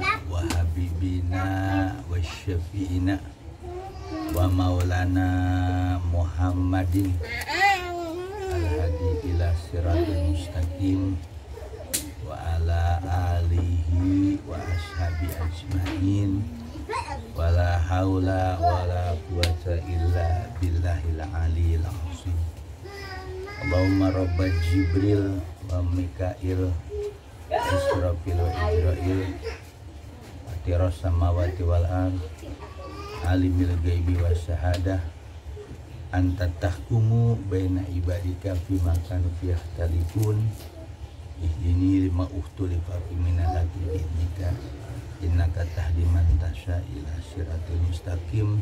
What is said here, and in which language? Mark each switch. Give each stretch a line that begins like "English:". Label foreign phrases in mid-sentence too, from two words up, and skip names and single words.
Arabic: وحبيبنا وشفيعنا ومولانا محمد الهادي إلى صراط المستقيم وعلى آله وأصحابه أجمعين ولا حول ولا قوة إلا بالله العلي العظيم. اللهم رب جبريل وميكائيل إسرافيل وعزرائيل فاطر السماوات والأرض عالم الغيب والشهادة أنت تحكم بين عبادك فيما كانوا فيه يختلفون اهدني لما اختلف من الحق بإذنك إنك تهدي من تشاء إلى صراط المستقيم.